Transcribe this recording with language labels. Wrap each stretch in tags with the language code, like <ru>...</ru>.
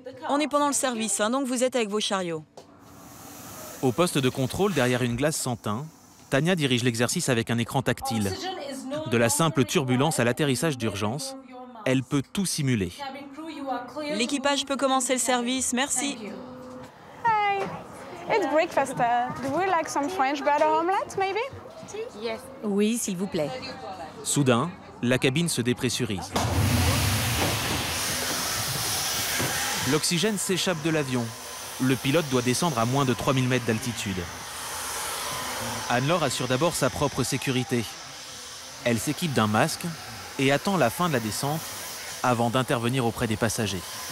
<fr>On est pendant le service, hein, donc vous êtes avec vos chariots. Au poste de contrôle, derrière une glace sans teint, Tania dirige l'exercice avec un écran tactile. De la simple turbulence à l'atterrissage d'urgence, elle peut tout simuler. L'équipage peut commencer le service, merci.</fr> <en>Hi, it's breakfast. Do you like some French butter omelette, maybe?</en> <fr>Oui, s'il vous plaît. Soudain, la cabine se dépressurise. L'oxygène s'échappe de l'avion. Le pilote doit descendre à moins de 3000 mètres d'altitude. Anne-Laure assure d'abord sa propre sécurité. Elle s'équipe d'un masque et attend la fin de la descente avant d'intervenir auprès des passagers.</fr>